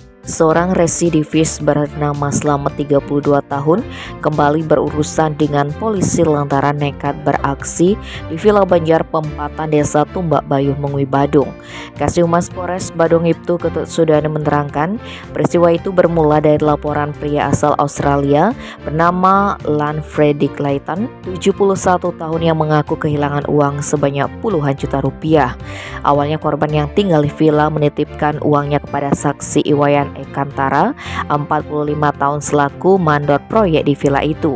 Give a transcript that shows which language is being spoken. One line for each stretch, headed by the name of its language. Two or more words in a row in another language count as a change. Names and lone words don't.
Indonesian: Seorang residivis bernama Slamet 32 tahun kembali berurusan dengan polisi lantaran nekat beraksi di Villa Banjar Pempatan Desa Tumbak Bayuh Mengui Badung. Kasih Humas Polres Badung Ibtu Ketut Sudana menerangkan peristiwa itu bermula dari laporan pria asal Australia bernama Lan Freddy Clayton 71 tahun yang mengaku kehilangan uang sebanyak puluhan juta rupiah. Awalnya korban yang tinggal di villa menitipkan uangnya kepada saksi Iwayan Ekantara 45 tahun selaku mandor proyek di villa itu.